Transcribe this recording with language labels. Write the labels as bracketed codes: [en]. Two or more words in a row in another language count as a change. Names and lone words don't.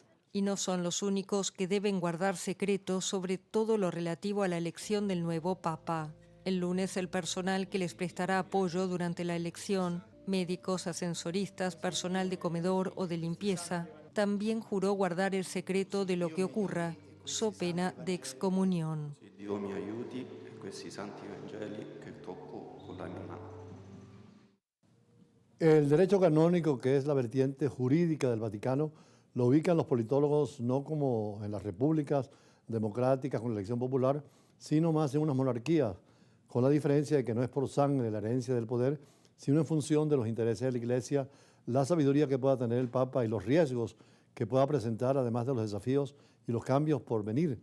[es] Y no son los únicos que deben guardar secretos sobre todo lo relativo a la elección del nuevo Papa. El lunes el personal que les prestará apoyo durante la elección, médicos, ascensoristas, personal de comedor o de limpieza, también juró guardar el secreto de lo que ocurra, so pena de excomunión. [it] Dio mi aiuti e questi santi Vangeli che tocco con la mia mano. [es] El derecho canónico, que es la vertiente jurídica del Vaticano, lo ubican los politólogos no como en las repúblicas democráticas con elección popular, sino más en unas monarquías, con la diferencia de que no es por sangre la herencia del poder, sino en función de los intereses de la Iglesia, la sabiduría que pueda tener el Papa y los riesgos que pueda presentar, además de los desafíos y los cambios por venir.